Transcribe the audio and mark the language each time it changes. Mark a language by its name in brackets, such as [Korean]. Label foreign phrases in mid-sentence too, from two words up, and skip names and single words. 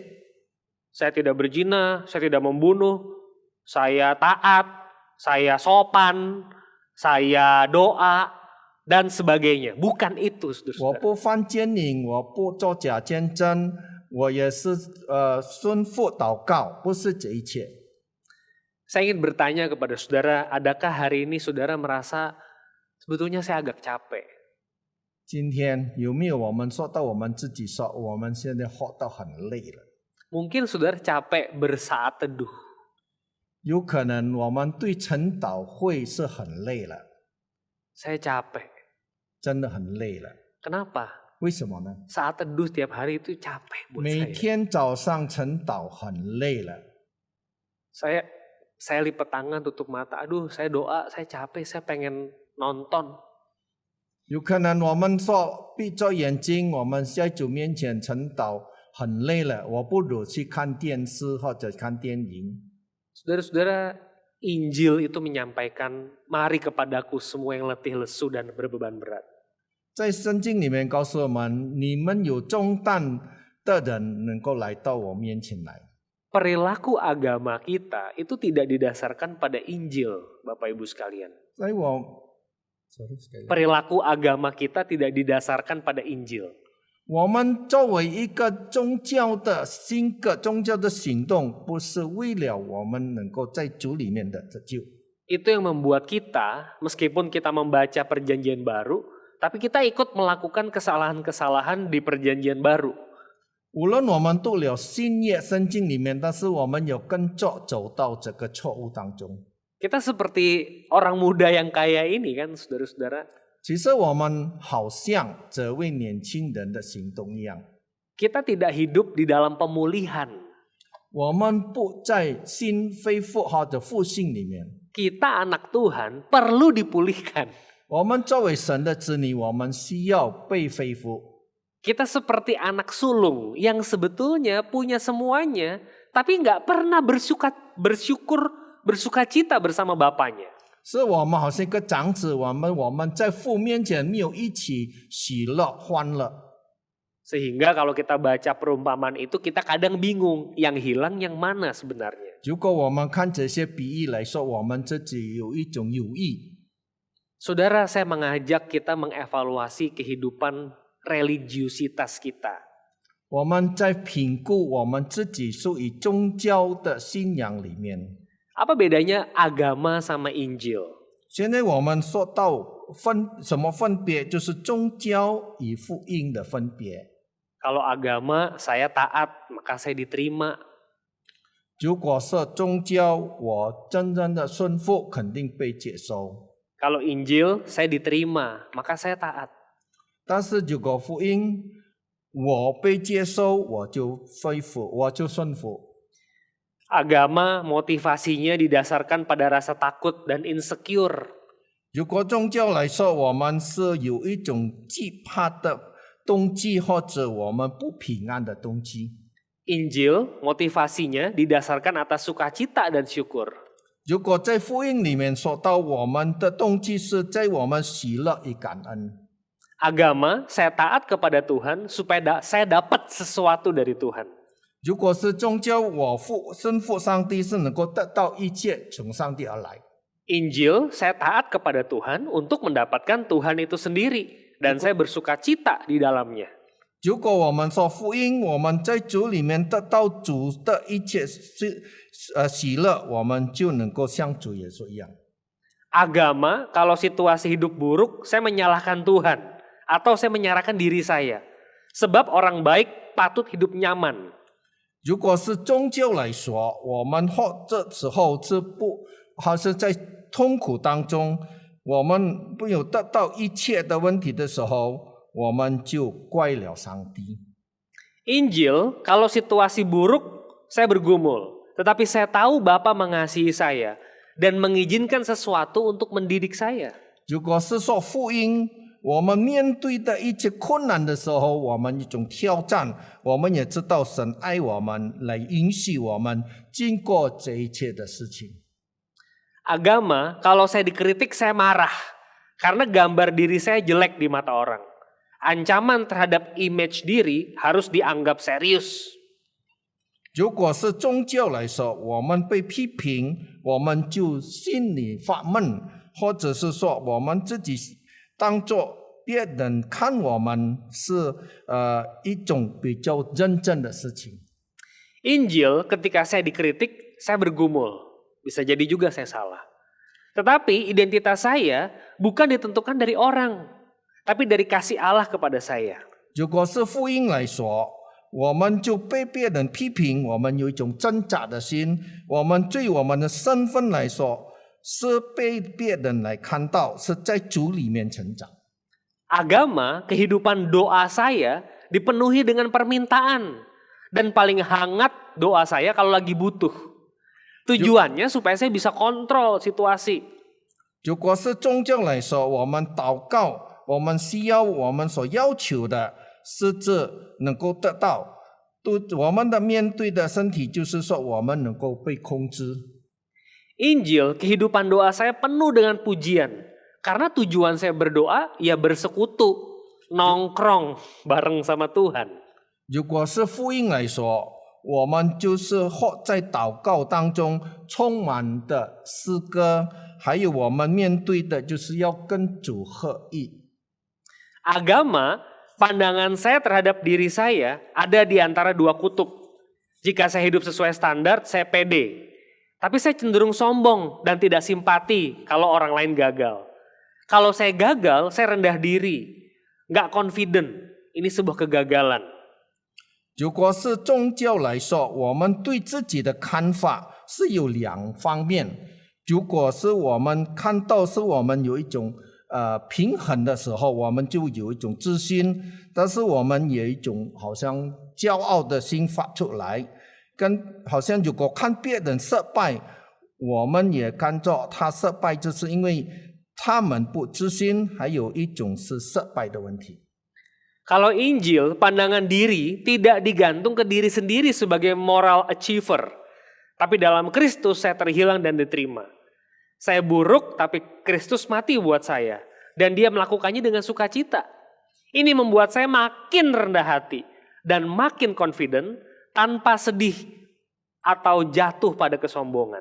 [Indonesian] Saya tidak berzina, saya tidak membunuh, saya taat, saya sopan, saya doa, dan sebagainya. Bukan itu, [Chinese] 我 [Indonesian] saudara. [Chinese] 不犯奸淫，我不做假见证，我也是顺服祷告，不是这一切。 [Indonesian] Saya ingin bertanya kepada saudara, adakah hari ini saudara merasa sebetulnya saya agak capek? [Chinese] 今天有没有我们说到我们自己说，我们现在活到很累了？ [Indonesian] Mungkin saudara capek bersaat teduh. [Chinese] 有可能我们对晨祷会是很累了， [Indonesian] Saya capek. [Chinese] 真的很累了。 [Indonesian] Kenapa? [Chinese] 为什么呢？ [Indonesian] Saat teduh setiap hari itu capek buat [Chinese] 每 [Indonesian] saya. [Chinese] 天早上晨祷很累了。 [Indonesian] Saya lipat tangan, tutup mata. Aduh, saya doa, saya capek, saya pengen nonton. [Chinese] 有可能我们说闭着眼睛，我们在主面前晨祷很累了，我不如去看电视或者看电影。 [Indonesian] Saudara-saudara, Injil itu menyampaikan, mari kepadaku semua yang letih lesu dan berbeban berat. [Chinese] 在圣经里面告诉我们，你们有重担的人能够来到我面前来。 [Indonesian] Perilaku agama kita itu tidak didasarkan pada Injil, Bapak Ibu sekalian. [Chinese] 在我 [Indonesian] Perilaku agama kita tidak didasarkan pada Injil. [Chinese] 我们作为一个宗教的性格、宗教的行动，不是为了我们能够在主里面的得救。 [Indonesian] Itu yang membuat kita, meskipun kita membaca perjanjian baru, tapi kita ikut melakukan kesalahan-kesalahan di perjanjian baru. [Chinese] 无论我们读了新约圣经里面，但是我们有跟着走到这个错误当中。 [Indonesian] Kita seperti orang muda yang kaya ini kan, saudara-saudara. [Chinese] 其实我们好像这位年轻人的行动一样， [Indonesian] Kita tidak hidup di dalam pemulihan. [Chinese] 我们不在新恢复或者复兴里面， [Indonesian] kita anak Tuhan perlu dipulihkan. [Chinese] 我们作为神的子女，我们需要被恢复。 [Indonesian] Kita seperti anak sulung yang sebetulnya punya semuanya, tapi nggak pernah bersuka cita bersama bapaknya. [Chinese] 是我们好像一个长子，我们在父面前没有一起喜乐欢乐。 [Indonesian] Sehingga kalau kita baca perumpamaan itu kita kadang bingung, yang hilang yang mana sebenarnya. [Chinese] 如果我们看这些比喻来说，我们自己有一种犹豫。 [Indonesian] Saudara, saya mengajak kita mengevaluasi kehidupan religiusitas kita. [Chinese] 我们在评估我们自己属于宗教的信仰里面。 [Indonesian] Apa bedanya agama sama Injil? [Chinese] 现在我们说到什么分别，就是宗教与福音的分别。 [Indonesian] Kalau agama saya taat, maka saya diterima. [Chinese] 如果是宗教，我真正的顺服，肯定被接受。 [Indonesian] Kalau Injil saya diterima, maka saya taat. [Chinese] 但是如果福音我被接受，我就恢复，我就顺服。 [Indonesian] Agama motivasinya didasarkan pada rasa takut dan insecure. [Chinese] 如果宗教来说，我们是有一种惧怕的动机，或者我们不平安的动机。 [Indonesian] Injil motivasinya didasarkan atas sukacita dan syukur. [Chinese] 如果在福音里面说到，我们的动机是在我们喜乐与感恩。 [Indonesian] Agama, saya taat kepada Tuhan supaya saya dapat sesuatu dari Tuhan. [Chinese] 如果是宗教，我顺服上帝是能够得到一切从上帝而来。 [Indonesian] Injil, saya taat kepada Tuhan untuk mendapatkan Tuhan itu sendiri. Dan saya bersuka cita di dalamnya. [Chinese] 如果我们说福音，我们在主里面得到主的一切喜乐，我们就能够像主耶稣一样。 [Indonesian] Agama, kalau situasi hidup buruk, saya menyalahkan Tuhan. Atau saya menyalahkan diri saya. Sebab orang baik patut hidup nyaman. [Chinese] 如果是宗教来说，我们这时候好像在痛苦当中，我们没有得到一切的问题的时候，我们就怪了上帝。 [Indonesian] Injil, kalau situasi buruk, saya bergumul. Tetapi saya tahu Bapa mengasihi saya dan mengizinkan sesuatu untuk mendidik saya. [Chinese] 如果是说福音，我们面对的一切困难的时候，我们一种挑战，我们也知道神爱我们，来允许我们经过这一切的事情。 [Indonesian] Agama, kalau saya dikritik saya marah. Karena gambar diri saya jelek di mata orang. Ancaman terhadap image diri harus dianggap serius. [Chinese] 如果是宗教来说，我们被批评，我们就心里发闷，或者是说我们自己当作别人看我们是一种比较认真的事情。 [Indonesian] Injil, ketika saya dikritik, saya bergumul. Bisa jadi juga saya salah. Tetapi identitas saya bukan ditentukan dari orang, tapi dari kasih Allah kepada saya. [Chinese] 如果是福音来说，我们就被别人批评，我们有一种挣扎的心。我们对我们的身份来说，是被别人来看到，是在主里面成长。 [Indonesian] Agama, kehidupan doa saya dipenuhi dengan permintaan. Dan paling hangat doa saya kalau lagi butuh. Tujuannya supaya saya bisa kontrol situasi. [Chinese] 如果是宗教来说，我们祷告，我们需要我们所要求的是这能够得到。我们的面对的身体就是说，我们能够被控制。 [Indonesian] Injil, kehidupan doa saya penuh dengan pujian. Karena tujuan saya berdoa, ya bersekutu, nongkrong bareng sama Tuhan. [Chinese] 如果是福音来说，我们就是活在祷告当中，充满的诗歌，还有我们面对的就是要跟主合一。 [Indonesian] Agama, pandangan saya terhadap diri saya ada di antara dua kutub. Jika saya hidup sesuai standar, saya pede. Tapi saya cenderung sombong dan tidak simpati kalau orang lain gagal. Kalau saya gagal, saya rendah diri. Nggak confident. Ini sebuah kegagalan. [Chinese] 如果是宗教来说，我们对自己的看法是有两方面。如果是我们看到是我们有一种平衡的时候，我们就有一种自信，但是我们有一种好像骄傲的心发出来，好像如果看别人失败， 我们也看作他失败，就是因为他们不自信，还有一种是失败的问题。 [Indonesian] Kalau Injil, pandangan diri tidak digantung ke diri sendiri sebagai [English] moral achiever. [Indonesian] Tapi dalam Kristus saya terhilang dan diterima. Saya buruk tapi Kristus mati buat saya. Dan dia melakukannya dengan sukacita. Ini membuat saya makin rendah hati dan makin confident tanpa sedih atau jatuh pada kesombongan.